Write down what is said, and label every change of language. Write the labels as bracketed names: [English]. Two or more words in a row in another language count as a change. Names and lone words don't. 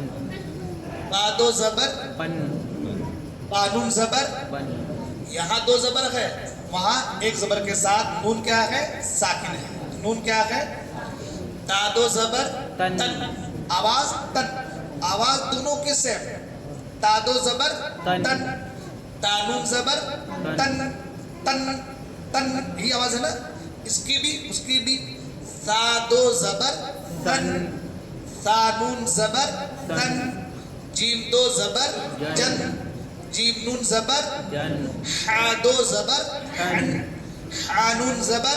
[Urdu] با دو زبر، [Arabic] بن. [Urdu] با نون زبر. [Arabic] بن. [Urdu] یہاں دو زبر ہے، وہاں ایک زبر کے ساتھ نون کیا ہے؟ ساکن ہے. نون کیا ہے؟ تا دو زبر، [Arabic] تن. [Urdu] تن، آواز تن، آواز دونوں کی سیم. تا دو زبر، [Arabic] تن. [Urdu] تن، تا نون زبر، تن، تن، تن، یہ آواز ہے نا. اس کی بھی، اس کی بھی. سا دو زبر، تن، سا نون زبر، تن، جیم دو زبر، جن، جیم نون زبر، [Arabic] جن. [Urdu] حا دو زبر، حن، حا نون زبر،